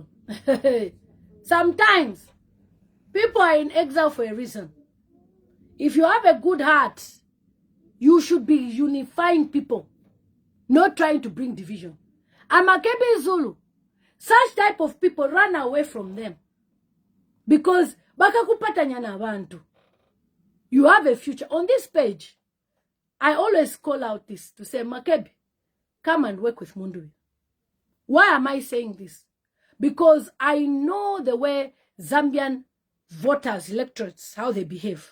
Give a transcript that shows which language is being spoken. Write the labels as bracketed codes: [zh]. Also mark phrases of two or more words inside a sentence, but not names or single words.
[en] Sometimes people are in exile for a reason. If you have a good heart, you should be unifying people, not trying to bring division. Amakebe Zulu, such type of people, run away from them. [bem] Because bakakupatanya na abantu. [en] You have a future. On this page, I always call out this to say, Makebi, come and work with Mundubile. Why am I saying this? Because I know the way Zambian voters, electorates, how they behave.